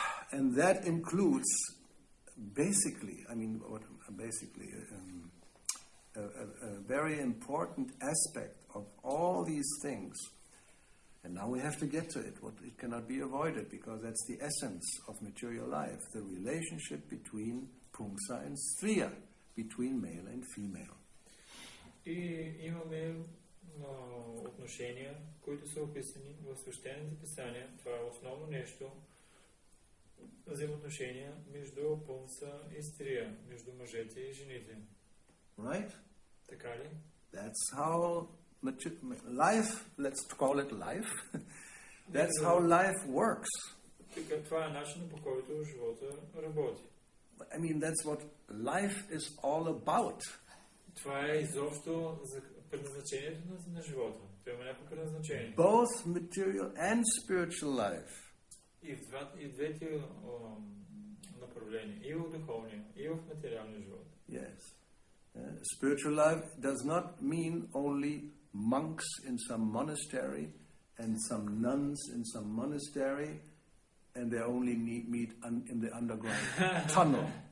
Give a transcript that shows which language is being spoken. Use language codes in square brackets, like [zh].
[en] And that includes a very important aspect of all these things. And now we have to get to it. It cannot be avoided because that's the essence of material life, the relationship between Pumsa and Striya, between male and female. [bg] И имаме отношения, които са описани в свещените писания. Това е основно нещо, взаимоотношения между Пумса и Стрия, между мъжете и жените. [en] Right? [bg] Така ли? [en] That's how life, let's call it life, that's how life works. [bg] Така, това е начинът, по който живота работи. [en] I mean, that's what life is all about. [bg] Това е изобщо за предназначението на живота. Това има някакво предназначение. [en] Both material and spiritual life. [bg] И в двете направления, управление и в духовния, и в материалния живот. [en] Yes. Spiritual life does not mean only monks in some monastery and some nuns in some monastery and they only meet in the underground tunnel.